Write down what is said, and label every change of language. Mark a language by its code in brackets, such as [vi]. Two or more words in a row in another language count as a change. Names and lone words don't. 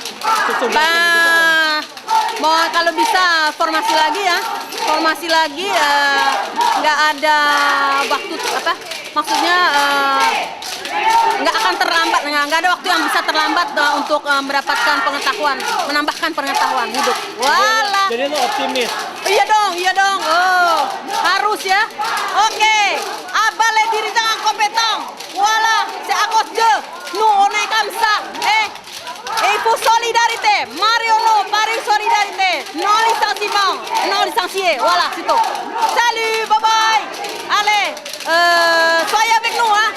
[id] mau kalau bisa formasi lagi nggak ada waktu maksudnya nggak akan terlambat, nggak ada waktu yang bisa terlambat untuk mendapatkan pengetahuan, menambahkan pengetahuan hidup. Walah. Jadi lu optimis? Iya dong. Oh, harus ya. Oke. [fr] Abah les dirigeants compétents. Voilà, c'est à cause de nous on est comme ça. Et il faut solidarité. Mariono, Paris solidarité. Non licenciement, non licencié. Voilà, c'est tout. Salut, [en] bye bye. [fr] Allez, soyez avec nous, hein.